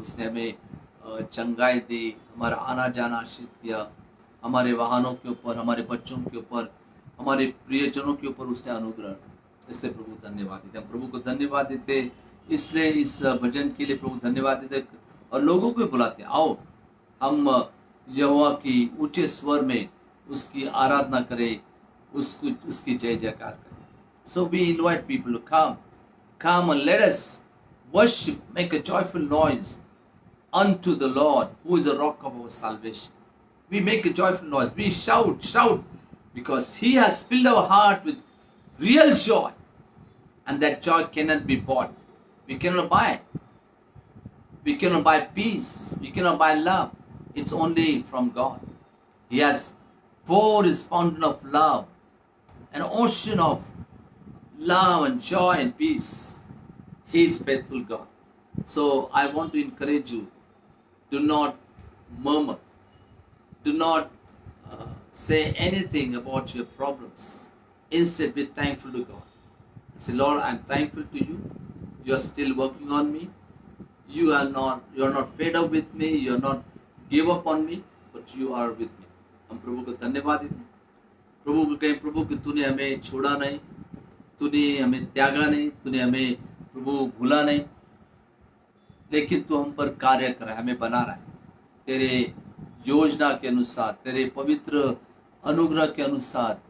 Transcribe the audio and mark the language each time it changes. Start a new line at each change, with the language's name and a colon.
Hindi: उसने हमें चंगाई दी, हमारा आना जाना आशीष किया, हमारे वाहनों के ऊपर, हमारे बच्चों के ऊपर, हमारे प्रियजनों के ऊपर उसने अनुग्रह, इसलिए प्रभु धन्यवाद देते। हम प्रभु को धन्यवाद देते, इसलिए इस भजन के लिए प्रभु धन्यवाद देते और लोगों को बुलाते आओ हम यहोवा की ऊंचे स्वर में उसकी आराधना करें, उसकी जय जयकार करें।
English: So we invite people to come and let us worship, make a joyful noise unto the Lord, who is the rock of our salvation. We make a joyful noise, we shout, because He has filled our heart with real joy, and that joy cannot be bought. We cannot buy it. We cannot buy peace. We cannot buy love. It's only from God. He has poured His fountain of love, an ocean of love and joy and peace. He is faithful God. So I want to encourage you, do not murmur. Do not say anything about your problems. Instead, be thankful to God. Say, Lord, I'm thankful to you. You are still working on me. You are not fed up with me. You are not give up on me, but you are with me.
Hindi: हम प्रभु को धन्यवाद देते हैं। प्रभु को कहें, प्रभु कि तूने हमें छोड़ा नहीं, तूने हमें त्यागा नहीं, तूने हमें प्रभु भूला नहीं, लेकिन तू हम पर कार्य कर रहा है, हमें बना रहा है तेरे योजना के अनुसार, तेरे पवित्र अनुग्रह के अनुसार।